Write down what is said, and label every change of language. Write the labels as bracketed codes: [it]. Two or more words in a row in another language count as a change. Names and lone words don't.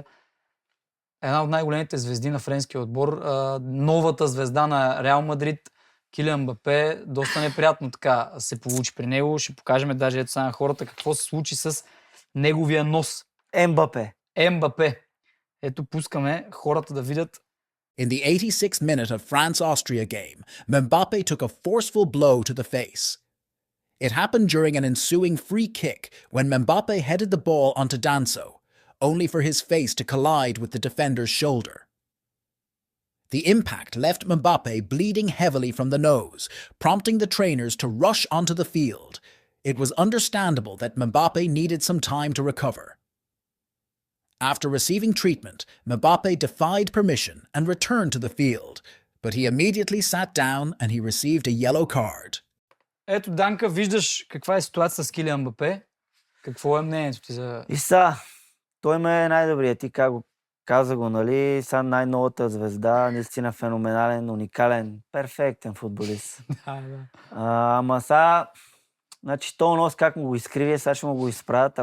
[bg] Една от най-големите звезди на френския отбор, новата звезда на Реал Мадрид, Килиан Мбапе, доста неприятно така се получи при него. Ще покажем даже ето сега на хората какво се случи с неговия нос. Мбапе. Мбапе. Ето пускаме хората да видят. [en] In the 86th minute of France-Austria game, Mbappe took a forceful blow to the face. It happened during an ensuing free kick when Mbappe headed the ball onto Danso, only for his face to collide with the defender's shoulder. The impact left Mbappe bleeding heavily from the nose, prompting the trainers to rush onto the field. It was understandable that Mbappe needed some time to recover. After receiving treatment, Mbappe defied permission and returned to the field, but he immediately sat down and he received a yellow card. [bg] Ето, Данка, виждаш каква е ситуация с Килиан Мбапе. Какво е мнението ти за... И са, той ме е най-добрият. Ти как го каза го, нали? Са най-новата звезда, наистина феноменален, уникален, перфектен футболист. Да. Ама сега, значи то нос как му го изкриви, сега ще му го изправят.